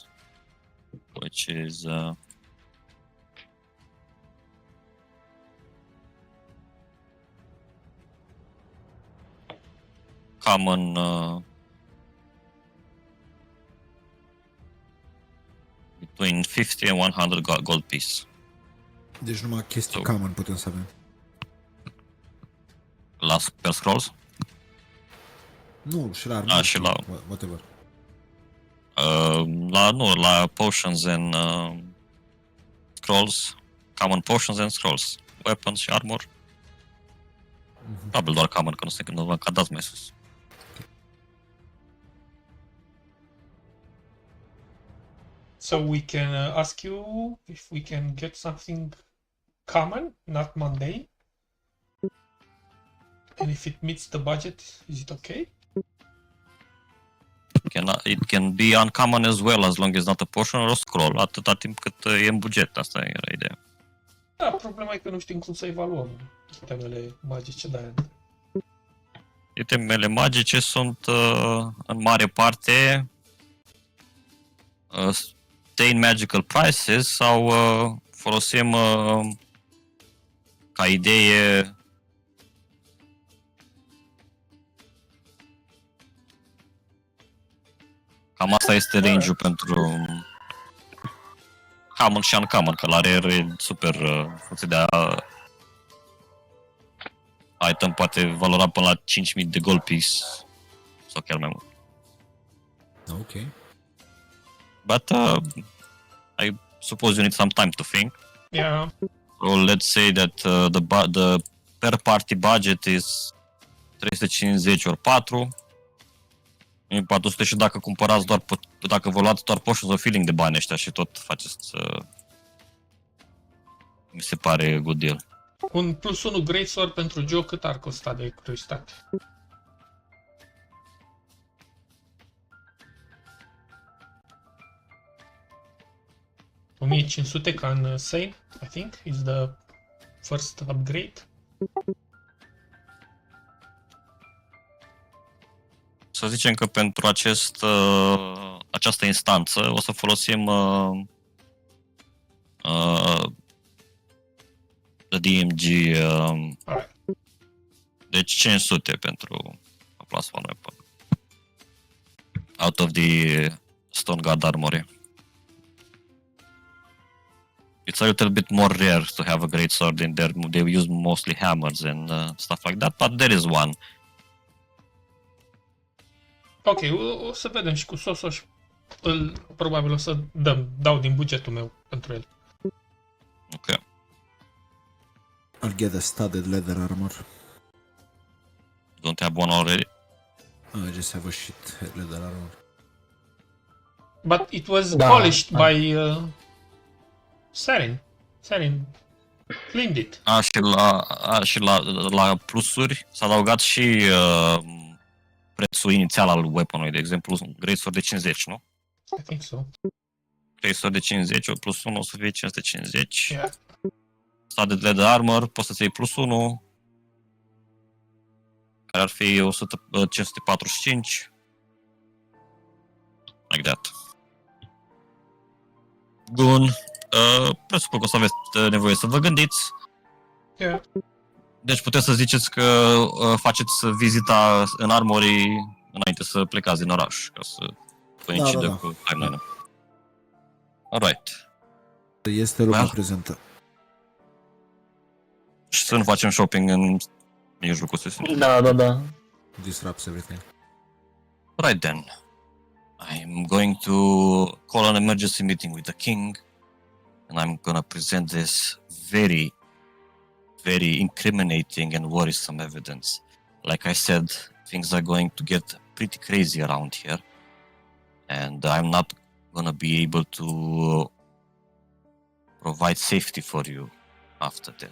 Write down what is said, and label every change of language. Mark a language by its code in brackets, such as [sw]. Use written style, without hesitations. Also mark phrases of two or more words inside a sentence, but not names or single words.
[en] Which is... common... between 50 and 100 gold piece. [ro] Deci numai chestii [en] So- [ro] common putem să avem. La spell scrolls? Nu, și la armă. și la- [en] Whatever. La potions and scrolls. Common potions and scrolls. Weapons și armor. [ro] Probabil doar common, că nu se când ca dați mai sus. [en] So we can ask you if we can get something common, not mundane. And if it meets the budget, is it okay? It can be uncommon as well, as long as not a potion or a scroll, [ro] atâta timp cât e în buget, asta era ideea. Da, problema e că nu știm cum să evaluăm itemele magice, de-aia. Itemele magice sunt în mare parte [en] obtain magical prices [ro] sau folosim ca idee cam asta este range-ul pentru common și uncommon, că la rare e super funcție de item poate valora până la 5000 de gold piece sau chiar mai mult. Ok. [en] But I suppose you need some time to think. Yeah. So let's say that the per party budget is 350 ori 4. [ro] E 400 și dacă cumpărați doar, dacă vă luați doar [en] potions of feeling [ro] de bani ăștia și tot faceți, mi se pare [en] good deal. [ro] Un plus 1 Greatsword pentru joc cât ar costa de curiozitate? [en] $1500 ca în Sane, I think, is the first upgrade. [ro] Să zicem că pentru această instanță o să folosim [en] the DMG Alright. [ro] deci 500 pentru [en] a plus one weapon out of the Stone God Armory. It's a little bit more rare to have a great sword in there. They use mostly hammers and stuff like that, but there is one. [ro] Ok, o să vedem și cu Sosos. Probabil o să dau din bugetul meu pentru el. [en] Okay. I'll get a studded leather armor. Don't have one already? I just have a shit leather armor. But it was [ro] Da, [en] polished [ro] da. [en] by Sarin. Sarin cleaned it. [ro] Și la plusuri s-a adăugat și prețul inițial al weaponului, de exemplu, greatsword de 50, nu? [en] I think so. [ro] Greatsword de 50, plus 1 o să fie 550. [en] Yeah. Studded leather armor, [ro] poți să-ți iei plus 1, care ar fi 545. [en] Like that. [ro] Bun. Presupun că o să aveți nevoie să vă gândiți. [en] Yeah. [ro] Deci puteți să ziceți că faceți vizita în Armory înainte să plecați din oraș, ca să coincidă Da. cu timeline-ul. Alright. Este lumea [en] Well. [ro] prezentă. Și să nu facem shopping în mijlocul sesiunii. Da. [en] Disrupts everything. Right then. I'm going to call an emergency meeting with the king, and I'm gonna present this very, very incriminating and worrisome evidence. Like I said, things are going to get pretty crazy around here, and I'm not gonna be able to provide safety for you after this.